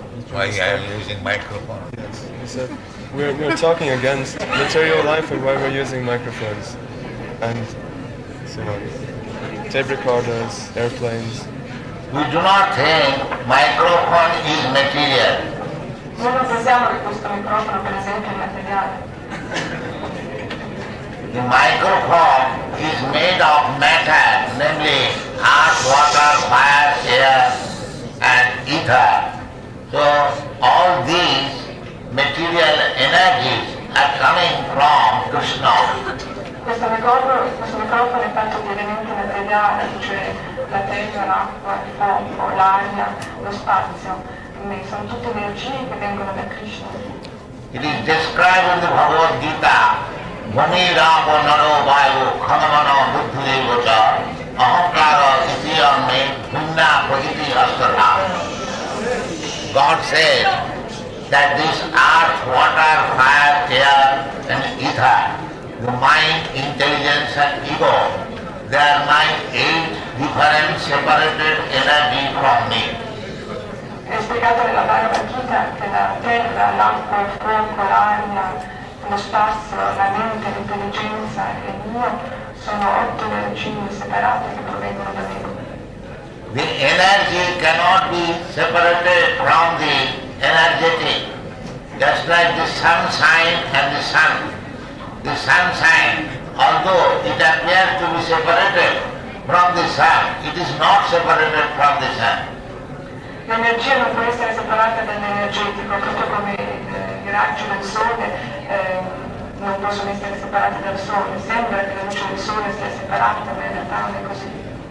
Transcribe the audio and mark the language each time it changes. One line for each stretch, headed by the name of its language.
English: Why I am using microphone? Yes. He said we're talking against material life and why we're using microphones and so on. Tape recorders, airplanes. We do not think microphone is material.
Italian: Noi non pensiamo che questo microfono, per esempio, è materiale.
English: The microphone is made of matter, namely earth, water, fire, air and ether. So all these material energies are coming from Krishna.
Italian: Questo microfono è fatto di elementi materiali, cioè la terra, l'acqua, il fuoco, l'aria, lo spazio. Sono tutte energie che vengono da Krishna.
English: It is described in the Bhagwat Geeta,
Sanskrit: Bhumi Ramo Naro Vayu Khamamano Buddhi Vacha Ahankara Itiyame Bhunna Pragiti Astara.
English: God says that this earth, water, fire, air and ether, the mind, intelligence and ego, they are my 8 different separated energy from me.
Italian: È spiegato nella Bhagwat Gita che la terra, l'acqua, il fuoco, l'aria, lo spazio, la mente, l'intelligenza e l'io sono 8 energie separate che provengono da me.
English: The energy cannot be separated from the energetic, just like the sunshine and the sun. The sunshine, although it appears to be separated from the sun, it is not separated from the sun.
Italian: L'energia non può essere separata dall'energetico, proprio come i raggi del sole non possono essere separati dal sole. Sembra che la luce del sole sia separata, ma in realtà non è così.